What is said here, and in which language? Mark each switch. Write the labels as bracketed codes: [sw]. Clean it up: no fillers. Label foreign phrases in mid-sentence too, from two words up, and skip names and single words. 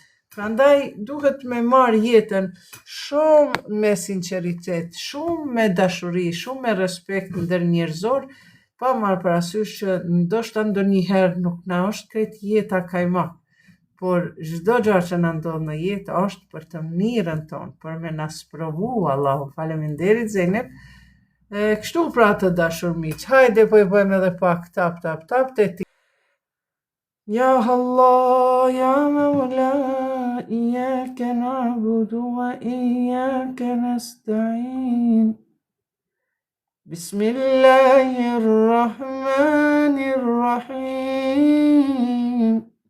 [sq] Prandaj duhet me marrë jetën shumë me sinqeritet, shumë me dashuri, shumë me respekt ndër njerëzor, pa marrë parasysh që ndoshta ndonjëherë nuk na është krejt jeta kajmak, por çdo gjë që na ndodh në jetë është për të mirën tonë, për me na sprovu Allahu. Faleminderit Zeynep. Kështu pra të dashur miq, hajde po i bëjmë edhe pak tap te ti. [ar] يا الله، يا مولى، إياك نعبد وإياك نستعين. بسم الله الرحمن الرحيم.